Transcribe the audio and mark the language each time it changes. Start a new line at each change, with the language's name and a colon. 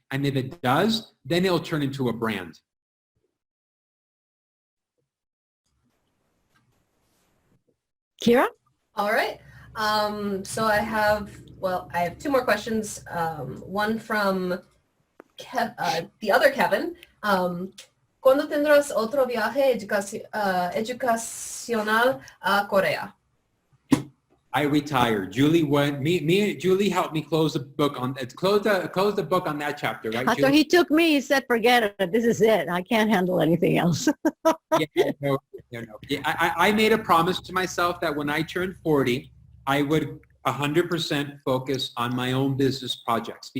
English: And if it does, then it'll turn into a brand. Kira? All right. So I have two more questions. One from the other Kevin.
Spanish: ¿Cuándo tendrás otro viaje educacional a Corea?
English: I retired. Julie went. Me and Julie helped me close the book on close the book on that chapter, right? After Julie? he took me, he said, forget it. This is it. I can't handle anything else. No. Yeah, I made a promise to myself that when I turned 40, I would 100% focus on my own business projects.